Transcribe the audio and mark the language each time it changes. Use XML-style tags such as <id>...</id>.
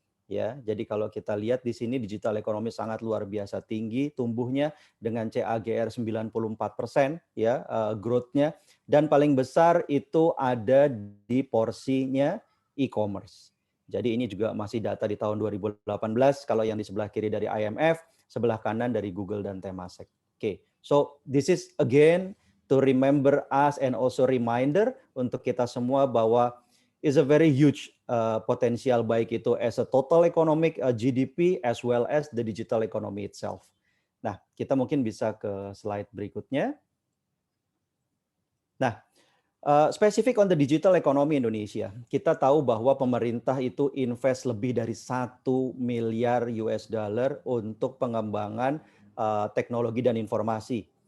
<id>Ya, jadi kalau kita lihat di sini digital ekonomi sangat luar biasa tinggi tumbuhnya dengan CAGR 94% ya growth-nya, dan paling besar itu ada di porsinya e-commerce. Jadi ini juga masih data di tahun 2018, kalau yang di sebelah kiri dari IMF, sebelah kanan dari Google dan Temasek.</id> <en>Oke, so this is again to remember us and also reminder</en> <id>untuk kita semua bahwa</id> <en>is a very huge potensial,</en> <id>baik itu</id> <en>as a total economic GDP as well as the digital economy itself.</en> <id>Nah, kita mungkin bisa ke slide berikutnya. Nah, spesifik</id> <en>on the digital economy</en> <id>Indonesia, kita tahu bahwa pemerintah itu invest lebih dari 1 miliar US dollar untuk pengembangan teknologi dan informasi.</id>